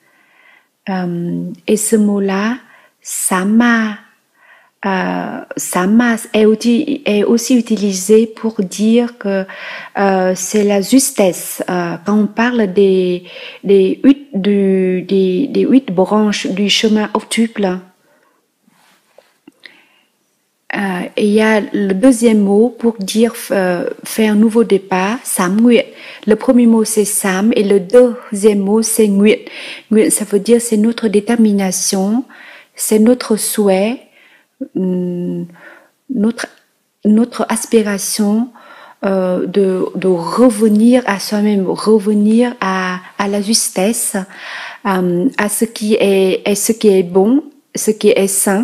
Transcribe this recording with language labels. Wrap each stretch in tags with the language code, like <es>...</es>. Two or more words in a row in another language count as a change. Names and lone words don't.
<fr>Et ce mot-là, sama est aussi utilisé pour dire que c'est la justesse. Quand on parle des 8 branches du chemin octuple, et il y a le deuxième mot pour dire faire un nouveau départ,</fr> <vi>sám nguyện.</vi> <fr>Le premier mot c'est sám et le deuxième mot c'est nguyện.</fr> <vi>Nguyện,</vi> <fr>ça veut dire c'est notre détermination, c'est notre souhait, notre aspiration de revenir à soi-même, revenir à la justesse, à ce qui est bon, ce qui est sain.</fr>